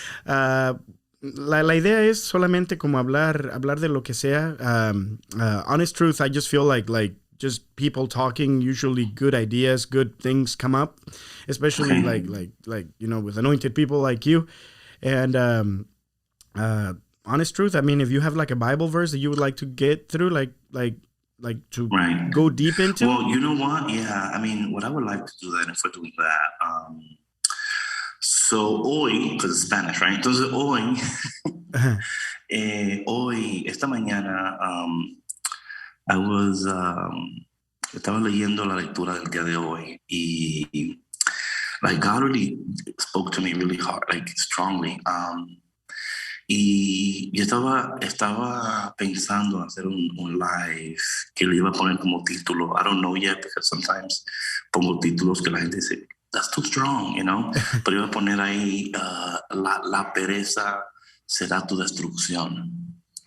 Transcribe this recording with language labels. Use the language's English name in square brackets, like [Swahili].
[Spanish] Ah, la idea es solamente como hablar de lo que sea. [English] Honest truth, I just feel like just people talking, usually good ideas, good things come up, especially Okay. like with anointed people like you. And uh, honest truth, I mean, if you have like a Bible verse that you would like to get through, like to Right. go deep into. Well, you know what? Yeah. I mean, what I would like to do that if we're doing that. So hoy, because it's Spanish, right? [Spanish] Entonces hoy, esta mañana, [English] I was, [Spanish] estaba leyendo la lectura del día de hoy y [English] like God really spoke to me really hard, like strongly. [Spanish] Y yo estaba pensando en hacer un live que le iba a poner como título. [English] I don't know yet because sometimes [Spanish] pongo títulos que la gente dice, [English] that's too strong, you know? [Spanish] Pero iba a poner ahí, la pereza será tu destrucción.